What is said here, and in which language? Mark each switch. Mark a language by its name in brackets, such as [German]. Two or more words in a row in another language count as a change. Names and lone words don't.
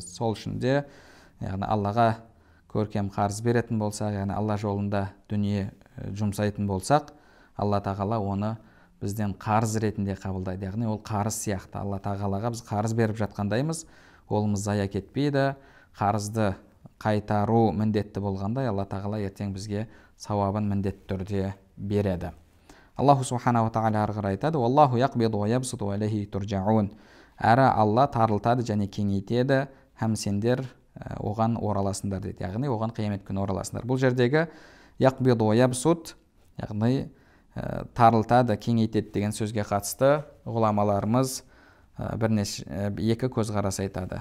[Kazakh] Сол үшін де Аллаға көркем қарыз беретін болсақ, яғни Алла жолында дүние жұмсайтын болсақ, Алла тағала оны бізден қарыз ретінде қабылдайды. Яғни ол қарыз сияқты. Алла тағалаға біз қарыз беріп жатқандаймыз, олымыз зая кетпейді. Қарызды қайтару міндетті болғандай, Алла тағала ертең бізге сауабын міндетті түрде береді. [Arabic] الله سبحانه وتعالى [Kazakh] ары қарай айтады: [Arabic] «الله يقبض ويبسط وإليه ترجعون». [Kazakh] Әрі Алла тарылтады және кеңейтеді, һәм сендер оған ораласыңдар дейді. Яғни оған қиямет күні ораласыңдар. Бұл жердегі [Arabic] يقبض ويبسط, [Kazakh] яғни тарылтады, кеңейтеді деген сөзге қатысты ғұламаларымыз екі көзқарас айтады.